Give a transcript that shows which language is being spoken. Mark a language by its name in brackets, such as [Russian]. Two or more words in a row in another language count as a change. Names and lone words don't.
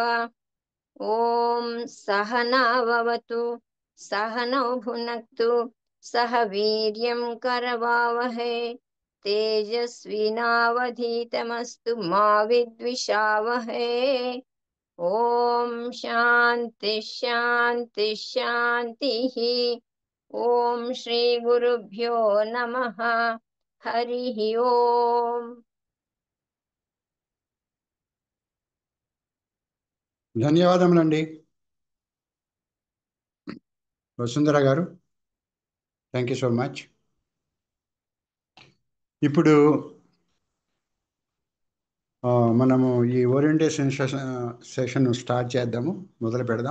[Sanskrit] ॐ सहनाववतु सहनौ भुनक्तु सह वीर्यं करवावहै तेजस्विनावधीतमस्तु मा विद्विषावहै। ॐ शान्ति शान्ति शान्तिः। ॐ श्री गुरुभ्यो नमः। हरिः ओम्। [Telugu] ధన్యవాదములండి వసుంధర గారు. [English] thank you so much. [Telugu] ఇప్పుడు మనము ఈ [English] orientation session start [Telugu] చేద్దాము, మొదలు పెడదాం.